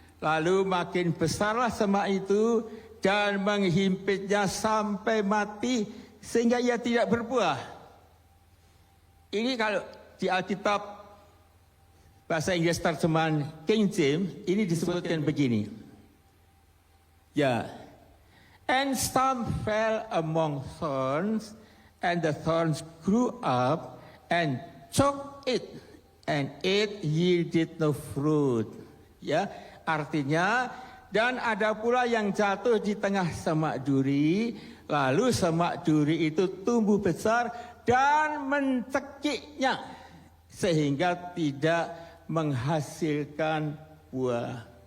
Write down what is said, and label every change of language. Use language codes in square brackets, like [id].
[id] Lalu makin besarlah semak itu dan menghimpitnya sampai mati, sehingga ia tidak berbuah. Ini kalau di Alkitab bahasa Inggris terjemahan King James, ini disebutkan begini. Ya. [en] And some fell among thorns, and the thorns grew up and choked it, and it yielded no fruit. [id] Ya, artinya, dan ada pula yang jatuh di tengah semak duri, lalu semak duri itu tumbuh besar dan mencekiknya sehingga tidak menghasilkan buah.